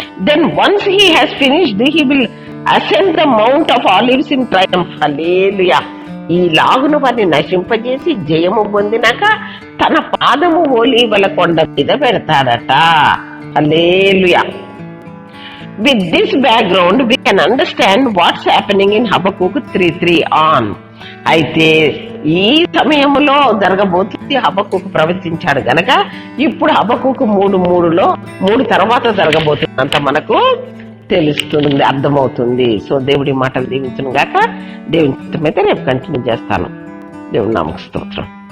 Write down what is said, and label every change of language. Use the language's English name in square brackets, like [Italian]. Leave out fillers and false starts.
[English] Then once he has finished he will ascend the mount of Olives in triumph. Hallelujah. [Telugu] ఈ లాగును వారిని నశింపజేసి జయము పొందినాక తన పాదము ఓలీవల కొండ మీద పెడతాడట. హల్లెలూయా. [English] With this background, we can understand what's happening in Habakkuk 3:3 on. [Telugu] అయితే ఈ సమయంలో జరగబోతుంది హబక్కుకు ప్రవచించాడు గనక ఇప్పుడు హబక్కుకు 3:3లో 3 తర్వాత జరగబోతున్నంత మనకు తెలుస్తుంది, అర్థమవుతుంది. సో దేవుడి మాటలు దీవించును గాక. దేవుని చిత్తమైతే రేపు కంటిన్యూ చేస్తాను. దేవుడి నామకు స్తోత్రం.